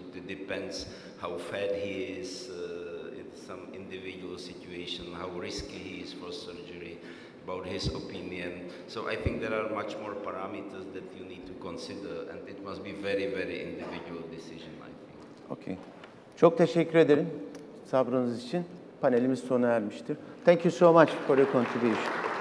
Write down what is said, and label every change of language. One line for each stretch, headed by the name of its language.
English: It depends how fat he is, in some individual situation, how risky he is for surgery, about his opinion. So I think there are much more parameters that you need to consider, and it must be very, very individual decision, I think. Okay.
Turkish: Çok teşekkür ederim sabrınız için. Panelimiz sona ermiştir.
English: Thank you so much for your contribution.